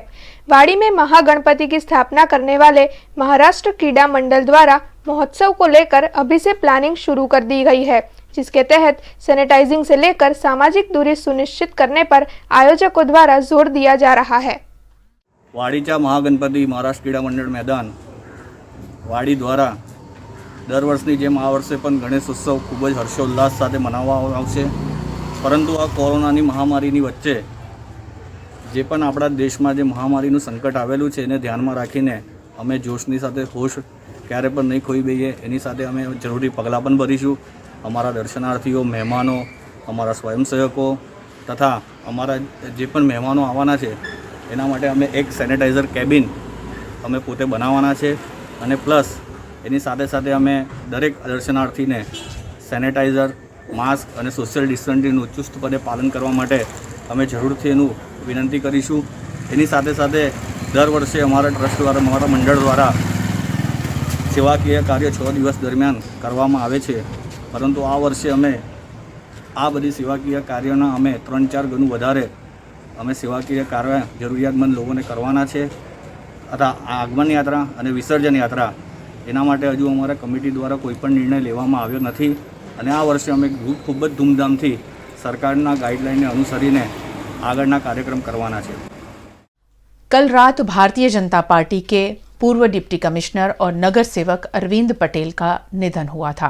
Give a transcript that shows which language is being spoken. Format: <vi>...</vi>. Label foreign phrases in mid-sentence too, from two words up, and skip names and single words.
<hi>वाड़ी में महागणपति की स्थापना करने वाले महाराष्ट्र क्रीड़ा मंडल द्वारा महोत्सव को लेकर अभी से प्लानिंग शुरू कर दी गई है, जिसके तहत सैनिटाइजिंग से लेकर सामाजिक दूरी सुनिश्चित करने पर आयोजकों द्वारा जोर दिया जा रहा है।</hi> <gu>વાડીચા મહાગણપતિ મહારાષ્ટ્ર ક્રીડા મંડળ મેદાન વાડી દ્વારા દર વર્ષની જેમ આ વર્ષે પણ ગણેશોત્સવ ખૂબ જ હર્ષોલ્લાસ સાથે મનાવવામાં આવશે, પરંતુ આ કોરોનાની મહામારીની વચ્ચે જે પણ આપણા દેશમાં જે મહામારીનું સંકટ આવેલું છે એને ધ્યાનમાં રાખીને અમે જોશની સાથે હોશ ક્યારે પણ નહીં ખોઈ દઈએ, એની સાથે અમે જરૂરી પગલાં પણ ભરીશું। અમારા દર્શનાર્થીઓ, મહેમાનો, અમારા સ્વયંસેવકો તથા અમારા જે પણ મહેમાનો આવવાના છે એના માટે અમે એક સેનેટાઇઝર કેબિન અમે પોતે બનાવવાના છે અને પ્લસ એની સાથે સાથે અમે દરેક દર્શનાર્થીને સેનેટાઇઝર, માસ્ક અને</gu> <en>social distancing</en> <gu>ચુસ્તપણે પાલન કરવા માટે અમે જરૂરથી એનું વિનંતી કરીશું। એની સાથે સાથે દર વર્ષે અમારા ટ્રસ્ટ દ્વારા, અમારા મંડળ દ્વારા સેવાકીય કાર્ય 6 દિવસ દરમિયાન કરવામાં આવે છે, પરંતુ આ વર્ષે અમે આ બધી સેવાકીય કાર્યના અમે 3-4 ગણું વધારે અમે સેવાકીય કાર્ય જરૂરિયાતમંદ લોકોને કરવાના છે।</gu> <hi>तथा आगमन यात्रा और विसर्जन यात्रा</hi> <gu>એના માટે હજુ અમારા કમિટી દ્વારા કોઈપણ નિર્ણય લેવામાં આવ્યો નથી અને આ વર્ષે અમે ખૂબ જ ધૂમધામથી સરકારના ગાઇડલાઇન ને અનુસરીને આગળના કાર્યક્રમ કરવાના છે।</gu> <hi>कल रात भारतीय जनता पार्टी के पूर्व डिप्टी कमिश्नर और नगर सेवक अरविंद पटेल का निधन हुआ था।</hi>